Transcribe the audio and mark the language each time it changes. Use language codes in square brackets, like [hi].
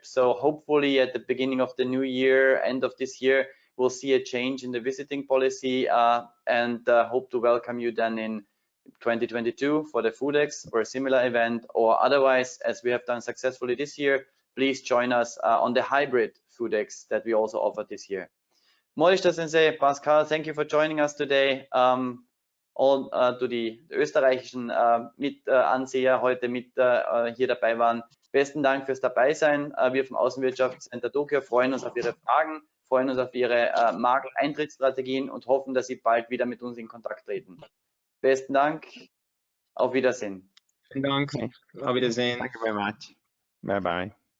[en] So hopefully at the beginning of the new year, end of this year, we'll see a change in the visiting policy and hope to welcome you then in 2022 for the Foodex or a similar event, or otherwise, as we have done successfully this year, please join us on the hybrid Foodex that we also offer this year. Morishita Sensei, Pascal, thank you for joining us today. [de] All to die österreichischen Mitanseher heute mit hier dabei waren. Besten Dank fürs Dabeisein. Wir vom Außenwirtschaftscenter Tokio freuen uns auf Ihre Fragen, freuen uns auf Ihre Markteintrittsstrategien und hoffen, dass Sie bald wieder mit uns in Kontakt treten. Besten Dank. Auf Wiedersehen. Vielen Dank. Auf Wiedersehen. [en] Thank you very much. Bye bye.